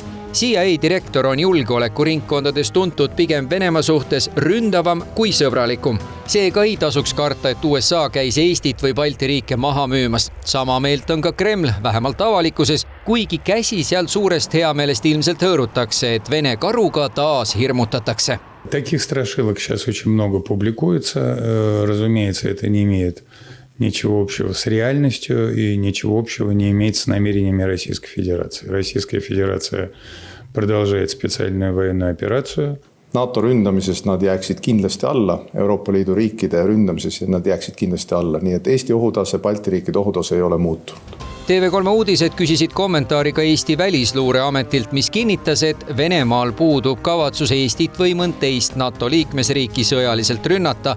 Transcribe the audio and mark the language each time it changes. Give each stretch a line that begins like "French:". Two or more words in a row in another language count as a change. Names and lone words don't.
Estonian: CIA direktor on julgeolekuringkondades tuntud pigem Venemaa suhtes ründavam kui sõbralikum. Seega ei tasuks karta, et USA käis Eestit või Balti riike maha müümas. Sama meelt on ka Kreml, vähemalt avalikkuses, kuigi käsi seal suurest heameelest ilmselt hõõrutakse, et Vene karuga taas hirmutatakse.
Russian: Таких страшилок сейчас очень много публикуется. Разумеется, это не имеет ничего общего с реальностью и ничего общего не имеет с намерениями Российской Федерации. Российская Федерация продолжает специальную военную операцию.
Estonian: NATO ründamisest nad jääksid kindlasti alla, Euroopa Liidu riikide ründamisest nad jääksid kindlasti alla, nii et Eesti ohutase, Balti riikide ohutase ei ole muutunud. TV3 uudised küsisid kommentaari ka Eesti välisluureametilt, mis kinnitas, et Venemaal puudub kavatsus Eestit või mõnd teist NATO liikmesriiki sõjaliselt rünnata.